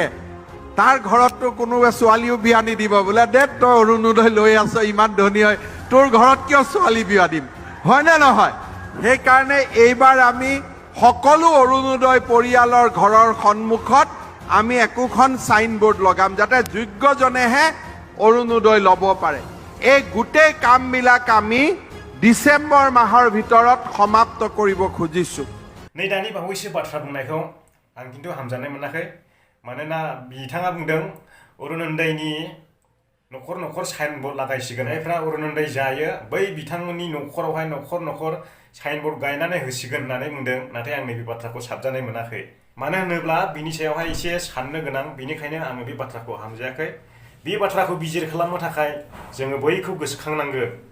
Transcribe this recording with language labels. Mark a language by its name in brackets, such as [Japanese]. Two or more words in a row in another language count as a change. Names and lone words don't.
[Assamese] তাৰ ঘৰতটো কোনোবা ছোৱালীও বিয়া নিদিব বোলে দে তই অৰুণোদয় লৈ আছ ইমান ধনী হয় তোৰ ঘৰত কিয় ছোৱালী বিয়া দিম হয় নে নহয় সেইকাৰণে এইবাৰ আমি সকলো অৰুণোদয় পৰিয়ালৰ ঘৰৰ সন্মুখত আমি একোখন সাইনবোর্ড লগাম যাতে যোগ্যজনেহে অৰুণোদয় ল'ব পাৰে এই গোটেই কামবিলাক আমি ডিসেম্বৰ মাহৰ ভিতৰত সমাপ্ত কৰিব খুজিছো [Bodo] नै दानि बावैसो बाथ्रा बुंनायखौ आं खिन्थु हामजानाय मोनाखै मानोना बिथाङा बुंदों अरुणोदयनि न'खर न'खर साइनबोर्ड लागायसिगोन जायफ्रा अरुणोदय जायो बै बिथांमोननि न'खरावहाय न'खर न'खर साइनबोर्ड गायनानै होसिगोन होननानै बुंदों नाथाय आं नैबे बाथ्राखौ साबजानाय मोनाखै मानो होनोब्ला बिनि सायावहाय एसे साननो गोनां बेनिखायनो आङो बे बाथ्राखौ हामजायाखै बे बाथ्राखौ बिजिर खालामनो थाखाय जोङो बैखौ गोसोखांनांगोन